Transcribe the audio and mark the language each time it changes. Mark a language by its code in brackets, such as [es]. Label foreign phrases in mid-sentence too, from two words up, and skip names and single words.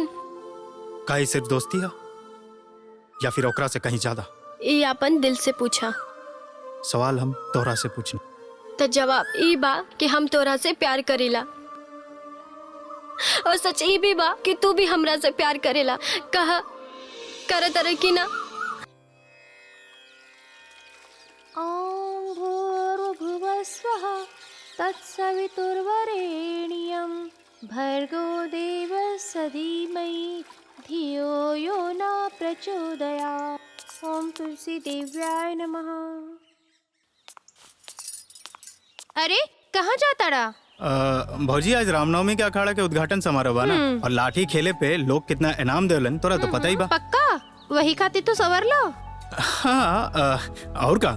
[bho] काई सिर्फ दोस्ती है या फिर ओकरा से कहीं ज्यादा? ये अपन दिल से पूछा। सवाल हम तोहरा से पूछनी तो जवाब ई बा कि हम तोरा से प्यार करेला। और सच ई भी बा कि तू भी हमरा से प्यार करेला। कहा कर तरह की ना। [sa] ओम भूर्भुवस्वः तत्सवितुर्वरेण्यं भर्गो देवस्य धीमहि धियो यो न प्रचोदयात्। ओम तुलसी देव्याय नमः। [bho] अरे कहाँ जाता रहा? भौजी आज रामनवमी के अखाड़ा के उद्घाटन समारोह बा ना, और लाठी खेले पे लोग कितना इनाम देवलन तोरा तो पता ही बा। पक्का वही खातिर तो सवर लो। हाँ, और का?